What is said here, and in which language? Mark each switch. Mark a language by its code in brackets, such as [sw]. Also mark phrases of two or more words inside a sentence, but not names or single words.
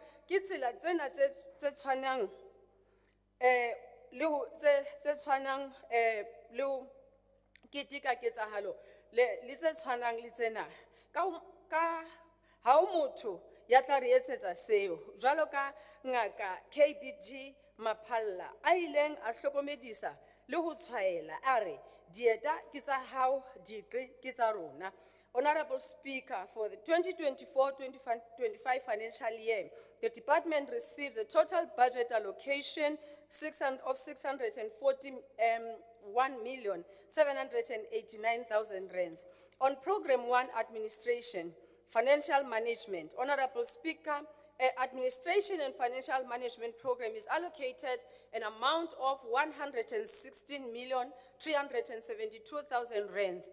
[st] Ke tsela tsena tse tshwanang le ho tse tshwanang le ho keteka ketsahalo le tse tshwanang le tsena ka ha o motho ya tla re etsetsa seo, jwalo ka ngaka KBG Maphalla a ileng a hlokomedisa le ho tshwaela a re dieta ke tsa hao, diqi ke tsa rona. [en] Honorable Speaker, for the 2024-25 financial year, the department received a total budget allocation of 641,789,000 rands. On Program 1, Administration, Financial Management, Honorable Speaker, Administration and Financial Management Program is allocated an amount of 116,372,000 rands.